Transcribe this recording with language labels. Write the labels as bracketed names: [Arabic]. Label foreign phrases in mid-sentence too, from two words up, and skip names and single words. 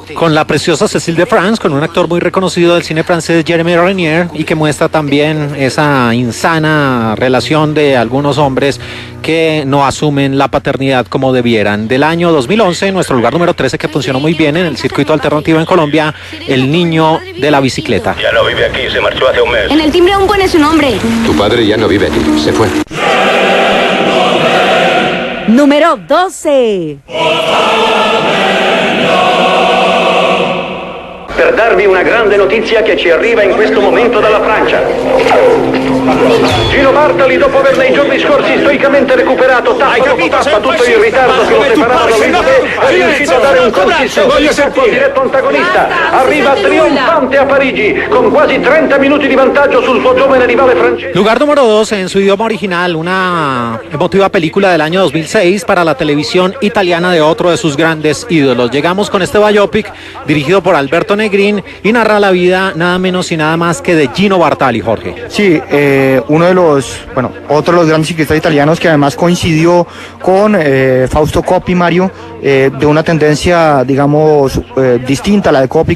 [Spanish] Con la preciosa Cécile de France, con un actor muy reconocido del cine francés, Jeremy Renier, y que muestra también esa insana relación de algunos hombres que no asumen la paternidad como debieran. Del año 2011, nuestro lugar número 13 que funcionó muy bien en el circuito alternativo en Colombia, El niño de la bicicleta. Ya no vive aquí, se marchó hace un mes. En el timbre aún pone su nombre. Tu padre ya no vive aquí, se fue. Número 12. [Italian] Per darvi una grande notizia che ci arriva in questo momento dalla Francia. Gino Bartali, dopo aver nei giorni scorsi stoicamente recuperato tappa dopo tappa tutto il ritardo che lo separava da Olivier, è riuscito a dare un consistente salto al diretto antagonista. Arriva trionfante a Parigi, con quasi 30 minuti di vantaggio sul suo giovane rivale francese. [Spanish] Lugar número 12 en su idioma original, una emotiva película del año 2006 para la televisión italiana de otro de sus grandes ídolos. Llegamos con este biopic dirigido por Alberto Negrín y narra la vida nada menos y nada más que de Gino Bartali, Jorge. Sí, uno de los, bueno, otro de los grandes ciclistas italianos que además coincidió con Fausto Coppi, Mario, de una tendencia, digamos, distinta a la de Coppi.